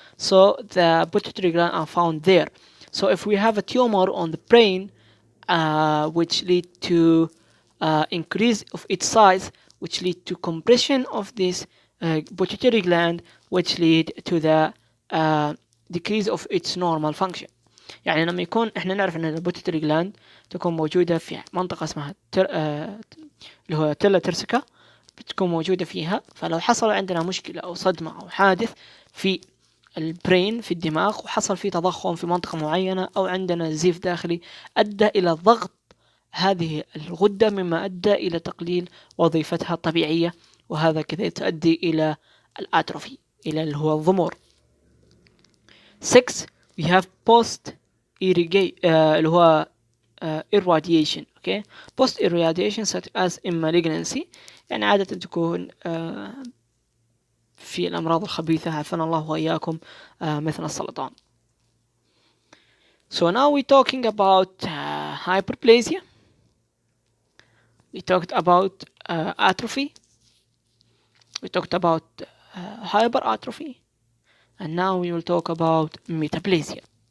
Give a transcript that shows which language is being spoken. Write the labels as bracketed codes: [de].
[en] So the pituitary gland are found there. So if we have a tumor on the brain which lead to increase of its size, which lead to compression of this pituitary gland, which lead to the decrease of its normal function. [ar] يعني لما يكون احنا نعرف ان البوتيتري جلاند تكون موجودة في منطقة اسمها اللي هو تيلا ترسكا، بتكون موجودة فيها. فلو حصل عندنا مشكلة او صدمة او حادث في البرين في الدماغ وحصل فيه تضخم في منطقة معينة او عندنا نزيف داخلي ادى الى ضغط هذه الغدة، مما ادى الى تقليل وظيفتها الطبيعية، وهذا كذا تؤدي الى الاتروفي، الى اللي هو الضمور. [en] 6 we have post [ar] اللي هو [en] irradiation. okay, post irradiation such as in malignancy، [ar] يعني عادة تكون في الأمراض الخبيثة عافانا الله وإياكم مثل السرطان. [en] So now we're talking about hyperplasia, we talked about atrophy, we talked about hyperatrophy, and now we will talk about metaplasia.